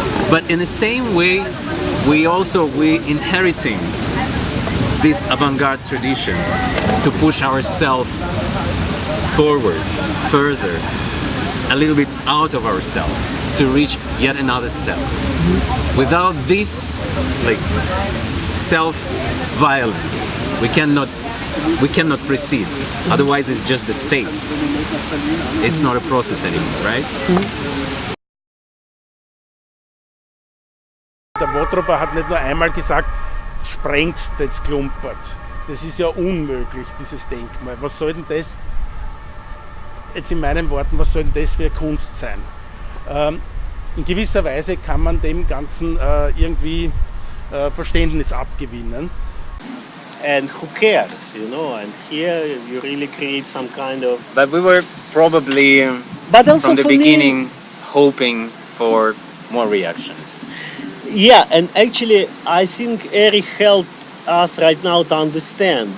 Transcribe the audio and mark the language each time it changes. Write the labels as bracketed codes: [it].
[en] But in the same way, we inheriting this avant-garde tradition to push ourselves forward, further, a little bit out of ourselves, to reach yet another step. Without this, like, self-violence, we cannot proceed. Otherwise, it's just the state. It's not a process anymore, right? [de] Der Wotroper hat nicht nur einmal gesagt, sprengt, das klumpert. Das ist ja unmöglich, dieses Denkmal. Was soll denn das, jetzt in meinen Worten, was soll denn das für Kunst sein? In gewisser Weise kann man dem Ganzen irgendwie Verständnis abgewinnen. [en] And who cares, you know? And here you really create some kind of. But we were probably But also from the for me- beginning hoping for more reactions. Yeah, and actually, I think Eric helped us right now to understand.